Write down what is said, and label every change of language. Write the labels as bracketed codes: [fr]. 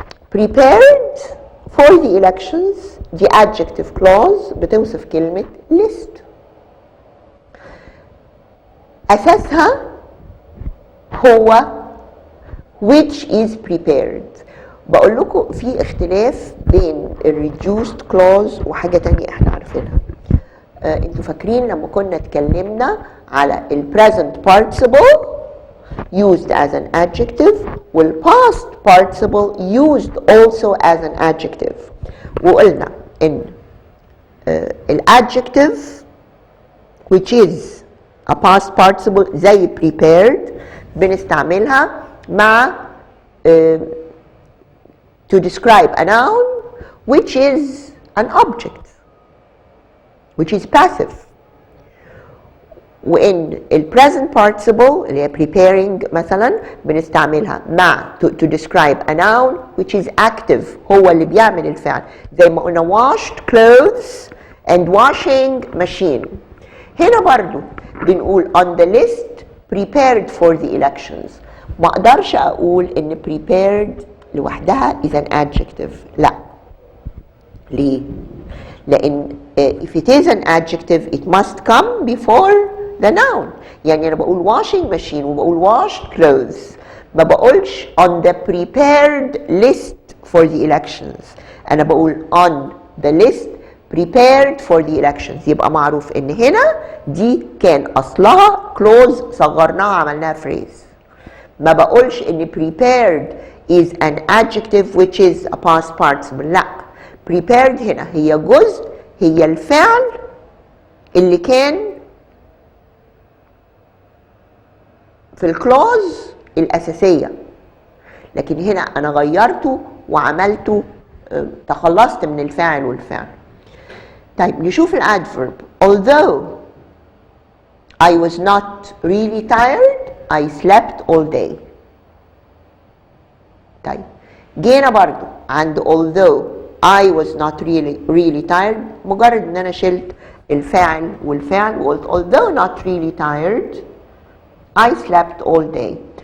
[en] Prepared for the elections [ar] دي [en] adjective clause [ar] بتوصف كلمة [en] list. [ar] أساسها هو [en] which is prepared. [ar] بقول لكم في اختلاف بين [en] reduced clause [ar] وحاجة تانية احنا عارفينها. انتوا فاكرين لما كنا اتكلمنا على [en] present participle used as an adjective past participle used also as an adjective، [ar] وقلنا ان [en] adjective which is a past participle زي prepared [ar] بنستعملها مع [en] to describe a noun which is an object which is passive. وإن present participle [ar] اللي هي [en] preparing [ar] مثلا بنستعملها مع [en] to describe a noun which is active، [ar] هو اللي بيعمل الفعل، زي ما قلنا [en] washed clothes and washing machine. [ar] هنا برضو بنقول [en] on the list prepared for the elections. [ar] ما اقدرش اقول ان prepared لوحدها [en] is an adjective، [ar] لا. ليه؟ لان [en] if it is an adjective it must come before the noun. [ar] يعني انا بقول [en] washing machine [ar] وبقول [en] washed clothes، [ar] ما بقولش [en] on the prepared list for the elections، [ar] انا بقول [en] on the list prepared for the elections. [ar] يبقى معروف ان هنا دي كان اصلها [en] clause [ar] صغرناها عملناها [en] phrase. [ar] ما بقولش ان [en] prepared is an adjective which is a past participle، [ar] لا. prepared هنا هي جزء، هي الفعل اللي كان في الكلوز الأساسية، لكن هنا أنا غيرته وعملته تخلصت من الفاعل والفعل. طيب نشوف الادفيرب. [en] although I was not really tired I slept all day. [ar] طيب جينا برضو عند although I was not really tired، مجرد ان انا شلت الفاعل والفعل وقلت [en] although not really tired I slept all day.